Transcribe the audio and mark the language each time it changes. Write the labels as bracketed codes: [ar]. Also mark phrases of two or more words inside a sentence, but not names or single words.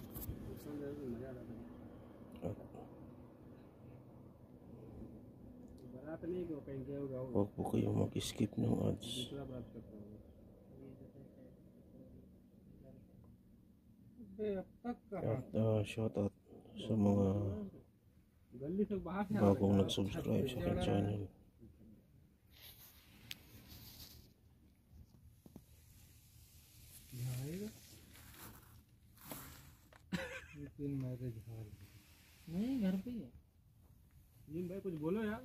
[tl] Huwag po kayo mag-skip ng ads. At [en] shout out [tl] sa mga bagong nag-subscribe sa aking channel. [hi] नहीं घर पे है। जीन भाई कुछ बोलो यार।